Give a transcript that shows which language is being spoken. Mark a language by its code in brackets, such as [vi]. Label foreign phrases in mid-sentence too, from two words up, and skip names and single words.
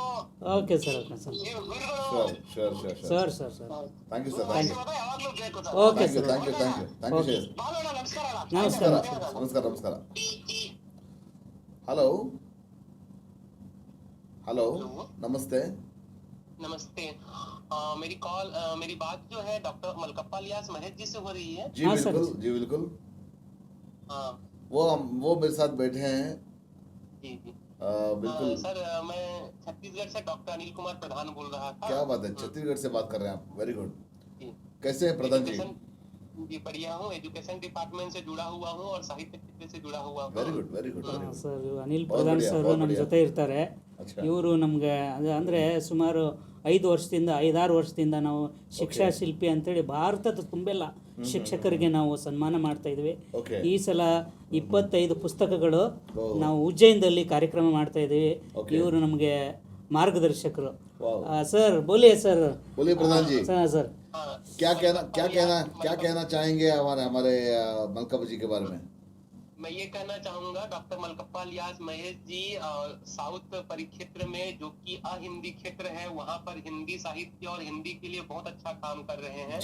[en] okay sir, okay sir. [kn] ನೀವು ಗುರುಗಳು. ಶೋರ್ ಶೋರ್ ಶೋರ್ ಸರ್, ಸರ್, ಸರ್. [en] thank you sir, thank you. [kn] ಆಶೀರ್ವಾದ ಯಾವಾಗ್ಲೂ ಬೇಕು ಸರ್. [en] okay sir. thank you, thank you, thank you ಶಕಿ. [kn] ಬಾಲಣ್ಣ ನಮಸ್ಕಾರ. ನಮಸ್ಕಾರ. ನಮಸ್ಕಾರ, ನಮಸ್ಕಾರ. ಹಲೋ, ಹಲೋ, ನಮಸ್ತೆ. [hi] नमस्ते। मेरी बात जो है डॉक्टर मलकप्पा इलियास महेश जी से हो रही है? जी हाँ, बिल्कुल, सर। जी बिल्कुल। हाँ वो मेरे साथ बैठे हैं। जी जी। बिल्कुल। सर मैं छत्तीसगढ़ से डॉक्टर अनिल कुमार प्रधान बोल रहा था। क्या बात है, छत्तीसगढ़ से बात कर रहे हैं आप, [en] very good. [hi] जी। कैसे हैं प्रधान जी? जी बढ़िया हूँ, [en] education department [hi] से जुड़ा हुआ हूँ और साहित्य क्षेत्र से जुड़ा हुआ हूँ। [en] very good, very good, very ಹಾಂ ಗುಡ್. [kn] ಸರ್, ಅನಿಲ್ [hi] बहुत [kn] ಪ್ರಧಾನ್ [hi] बढ़िया, [kn] ಸರ್ [hi] बहुत [kn] ನಮ್ಮ [hi] बढ़िया. [kn] ಜೊತೆ ಇರ್ತಾರೆ. [hi] अच्छा, [kn] ಇವರು ನಮ್ಗೆ ಅಂದರೆ ಸುಮಾರು 5-6 ವರ್ಷದಿಂದ ನಾವು ಶಿಕ್ಷಾ ಶಿಲ್ಪಿ ಅಂತೇಳಿ ಭಾರತದ ತುಂಬೆಲ್ಲ ಶಿಕ್ಷಕರಿಗೆ ನಾವು ಸನ್ಮಾನ ಮಾಡ್ತಾ ಇದ್ವಿ. ಓಕೆ. ಈ ಸಲ 25 ಪುಸ್ತಕಗಳು ಓ. ನಾವು ಉಜ್ಜಯಿನ್ದಲ್ಲಿ ಕಾರ್ಯಕ್ರಮ ಮಾಡ್ತಾ ಇದ್ದೀವಿ. ಓಕೆ. ಇವರು ನಮಗೆ ಮಾರ್ಗದರ್ಶಕರು. ವಾವ್. [hi] सर बोलिए सर. बोलिए प्रधान जी, [kn] ಸರ್ [hi] क्या कहना चाहेंगे हमारे मलकप्पा जी के बारे में? मैं ये कहना चाहूंगा डॉक्टर मलकप्पा इलियास महेश जी साउथ परिक्षेत्र में जो कि अहिंदी क्षेत्र है वहाँ पर हिंदी साहित्य और हिंदी के लिए बहुत अच्छा काम कर रहे हैं।